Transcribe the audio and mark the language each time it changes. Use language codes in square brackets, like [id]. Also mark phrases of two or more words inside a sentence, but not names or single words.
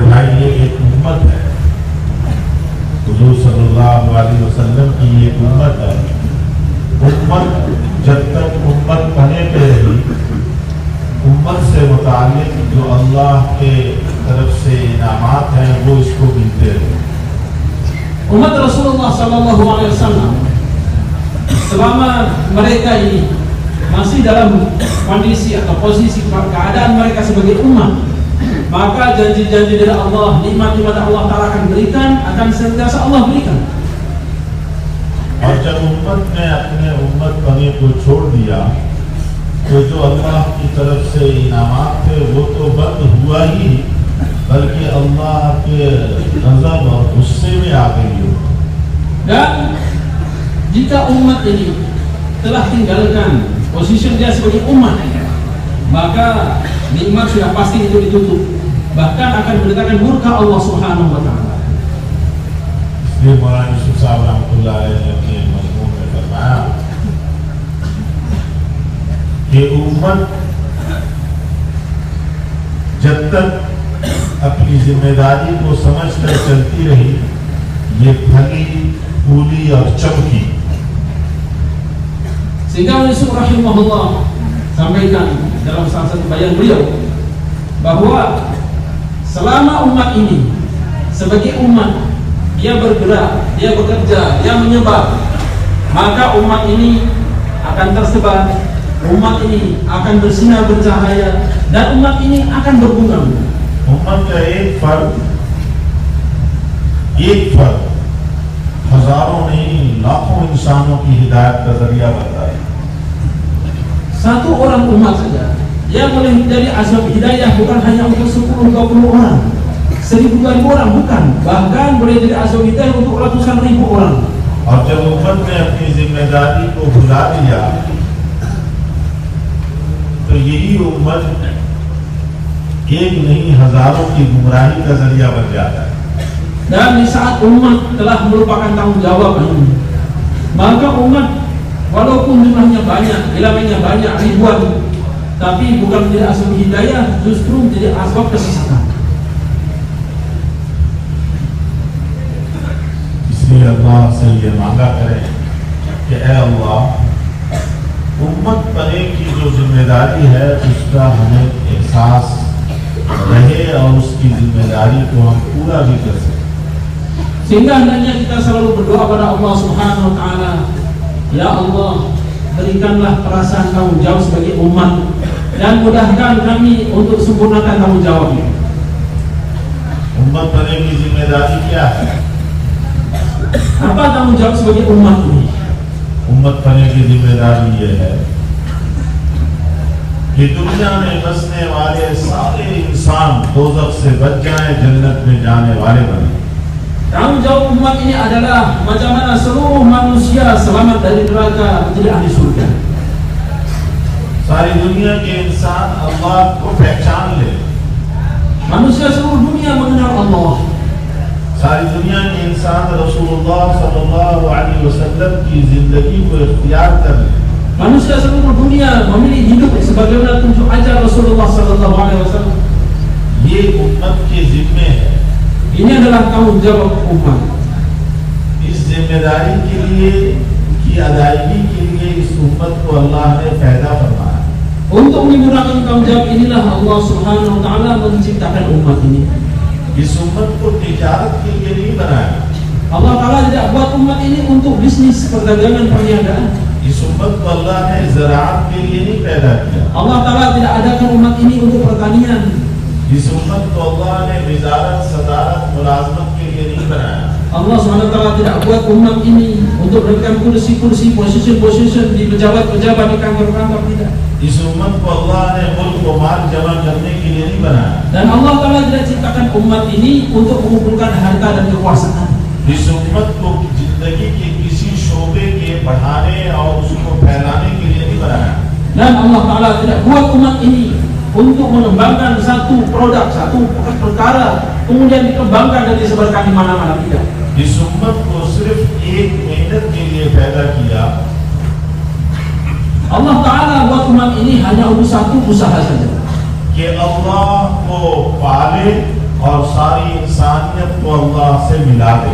[hi] ये एक उम्मत है, हुजूर [ar] صلى الله عليه وسلم [hi] की ये उम्मत है। उम्मत जब तक उम्मत बने पे रही, उम्मत से मुताल्लिक जो अल्लाह के तरफ से इनामात हैं वो इसको मिलते रहे। [ms] Umat Rasulullah [ar] صلى الله عليه وسلم [ms] selama mereka ini masih dalam kondisi atau posisi keadaan mereka sebagai umat, maka janji-janji dari Allah, nikmat-nikmat Allah Ta'ala akan berikan, akan senantiasa Allah berikan. [hi] और जब उम्मत ने अपने उम्मत बने को छोड़ दिया तो जो अल्लाह की तरफ से इनामात थे वो तो बंद हुआ ही, बल्कि अल्लाह के गज़ब और गुस्से में आ गई हो। [ms] Dan jika umat ini telah tinggalkan posisi dia sebagai umat, maka nikmat sudah pasti itu ditutup, bahkan akan mendatangkan murka Allah [ar] سبحانه وتعالى. [hi] इसलिए मौलाना यूसुफ साहब [ar] رحمة الله عليه [hi] ने अपने मज़मून में फरमाया कि उम्मत जब तक अपनी जिम्मेदारी को समझकर चलती रही, ये फली फूली और चमकी। [ms] Sehingga Yusuf rahimahullah sampaikan dalam salah satu bayan beliau bahwa selama umat ini sebagai umat dia bergerak, dia bekerja, dia menyebar, maka umat ini akan tersebar, umat ini akan bersinar bercahaya, dan umat ini akan berbunga. [hi] उम्मत का एक फर्द हजारों नहीं लाखों इंसानों की हिदायत का जरिया बनता है। [ms] Satu orang umat saja yang boleh menjadi asbab hidayah bukan hanya untuk 10-20 orang, 1000-2000 orang, bukan, bahkan boleh jadi asbab hidayah untuk ratusan ribu orang. [hi] और जब उम्मत ने अपनी जिम्मेदारी को भुला दिया तो यही उम्मत एक नहीं हजारों की गुमराही का जरिया बन जाता है। [ms] Dan di saat umat telah melupakan tanggung jawab ini, maka umat walaupun jumlahnya banyak, ilmunya banyak, ribuan, tapi bukan menjadi asbab hidayah, justru menjadi asbab kesesatan. [hi] इसलिए अल्लाह से ये मांगा करें कि ऐ अल्लाह, उम्मत बने की जो जिम्मेदारी है उसका हमें एहसास रहे और उसकी जिम्मेदारी को हम पूरा भी कर सकें। [ms] Sehingga hendaknya kita selalu berdoa pada Allah [ar] سبحانه وتعالى, [ms] ya Allah, berikanlah perasaan tanggung jawab sebagai umat dan mudahkan kami untuk sempurnakan tanggung jawab ini. [hi] उम्मत बने की जिम्मेदारी क्या है? [ms] Apa tanggung jawab sebagai umat ini? [hi] उम्मत बने की जिम्मेदारी ये है कि दुनिया में बसने वाले सारे इंसान दोज़ख से बच जाएं, जन्नत में जाने वाले बने। [ms] Tanggung jawab umat ini adalah macam mana seluruh manusia selamat dari neraka menjadi ahli surga. [hi] सारी दुनिया के इंसान अल्लाह को पहचान ले, [ms] Manusia seluruh dunia mengenal Allah. [hi] सारी दुनिया के इंसान रसूलुल्लाह [ar] صلى الله عليه وسلم [hi] की जिंदगी को इख्तियार कर ले। [ms] Manusia seluruh dunia memilih hidup sebagaimana tunjuk ajar Rasulullah [ar] صلى الله عليه وسلم. [hi] ये उम्मत के जिम्मे है। [ms] Ini adalah tanggung jawab umat. [hi] इस जिम्मेदारी के लिए की अदायगी के लिए इस उम्मत को अल्लाह ने पैदा फरमाया। [ms] Untuk menyempurnakan tanggung jawab inilah Allah [ar] سبحانه وتعالى [ms] menciptakan umat ini. [hi] इस उम्मत को तिजारत के लिए नहीं बनाया। [ms] Allah Taala tidak buat umat ini untuk bisnis, perdagangan, perniagaan. [hi] इस उम्मत को अल्लाह ने ज़राअत के लिए नहीं पैदा किया। [ms] Allah Taala tidak adakan umat ini untuk pertanian. [hi] इस उम्मत को अल्लाह ने विज़ारत, सदारत, मुलाज़मत के लिए नहीं बनाया। [ms] Allah SWT tidak buat umat ini untuk memberikan kursi-kursi, posisi-posisi di pejabat-pejabat di kantor-kantor, tidak. [hi] इस उम्मत को अल्लाह ने मुल्क व माल जमा करने के लिए नहीं बनाया। [ms] Dan Allah Ta'ala tidak ciptakan umat ini untuk mengumpulkan harta dan kekuasaan. [hi] इस उम्मत को जिंदगी के किसी शोबे के बढ़ाने और उसको फैलाने के लिए नहीं बनाया। [ms] Dan Allah Ta'ala tidak buat umat ini untuk mengembangkan satu produk, satu perkara, kemudian dikembangkan dan disebarkan di mana-mana, tidak. [hi] इस उम्मत को सिर्फ एक मेहनत के लिए पैदा किया। [ms] Allah Ta'ala buat umat ini hanya untuk satu usaha saja, [hi] कि अल्लाह को पाले और सारी इंसानियत को अल्लाह से मिला दे।